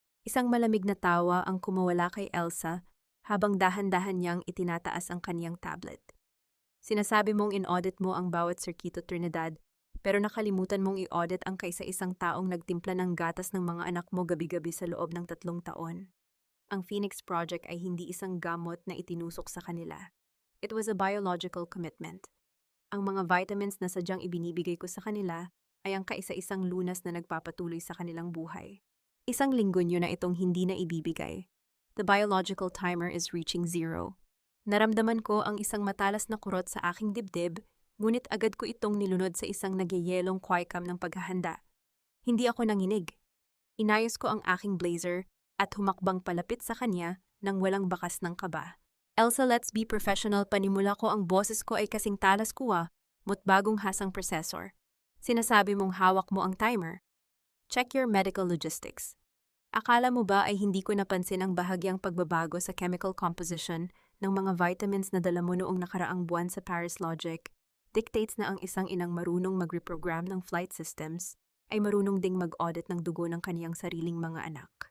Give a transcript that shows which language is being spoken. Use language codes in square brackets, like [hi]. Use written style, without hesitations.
[tl] Isang malamig na tawa ang kumawala kay Elsa habang dahan-dahan niyang itinataas ang kaniyang tablet. Sinasabi mong in-audit mo ang bawat sirkito, Trinidad, pero nakalimutan mong i-audit ang kaisa-isang taong nagtimpla ng gatas ng mga anak mo gabi-gabi sa loob ng 3 taon. Ang Phoenix Project ay hindi isang gamot na itinusok sa kanila. [en] It was a biological commitment. [tl] Ang mga vitamins na sadyang ibinibigay ko sa kanila ay ang kaisa-isang lunas na nagpapatuloy sa kanilang buhay. Isang linggo nyo na itong hindi na ibibigay. [en] The biological timer is reaching 0. [tl] Naramdaman ko ang isang matalas na kurot sa aking dibdib, ngunit agad ko itong nilunod sa isang nagyayelong quicam ng paghahanda. Hindi ako nanginig. Inayos ko ang aking blazer at humakbang palapit sa kanya nang walang bakas ng kaba. Elsa, [en] let's be professional. [tl] Panimula ko, ang boses ko ay kasing talas kuwa, bagong hasang processor. Sinasabi mong hawak mo ang timer. [en] Check your medical logistics. [tl] Akala mo ba ay hindi ko napansin ang bahagyang pagbabago sa chemical composition ng mga vitamins na dala mo noong nakaraang buwan sa Paris? [en] Logic dictates [tl] na ang isang inang marunong mag-reprogram ng flight systems ay marunong ding mag-audit ng dugo ng kaniyang sariling mga anak.